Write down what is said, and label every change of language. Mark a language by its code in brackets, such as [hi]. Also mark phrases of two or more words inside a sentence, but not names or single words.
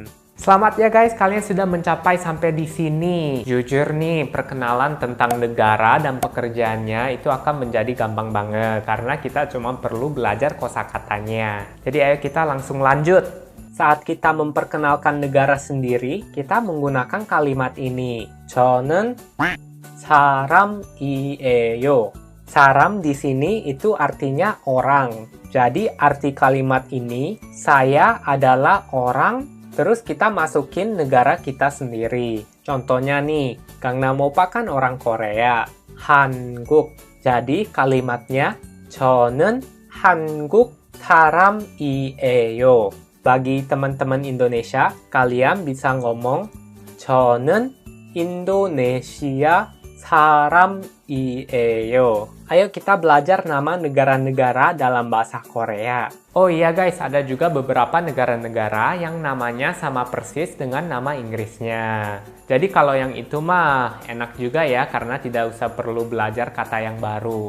[id] Selamat ya guys, kalian sudah mencapai sampai di sini. Jujur nih, perkenalan tentang negara dan pekerjaannya itu akan menjadi gampang banget karena kita cuma perlu belajar kosakatanya. Jadi ayo kita langsung lanjut. Saat kita memperkenalkan negara sendiri, kita menggunakan kalimat ini. [ko] 저는 사람이에요. [id] Saram di sini itu artinya orang. Jadi arti kalimat ini, saya adalah orang. Terus kita masukin negara kita sendiri. Contohnya nih, Gangnam Oppa kan orang Korea. [ko] 한국. [id] Jadi kalimatnya [ko] 저는 한국 사람이에요. [id] Bagi teman-teman Indonesia, kalian bisa ngomong [ko] 저는 인도네시아 사람이에요. [id] Ayo kita belajar nama negara-negara dalam bahasa Korea. Oh iya guys, ada juga beberapa negara-negara yang namanya sama persis dengan nama Inggrisnya. Jadi kalau yang itu mah enak juga ya, karena tidak usah perlu belajar kata yang baru.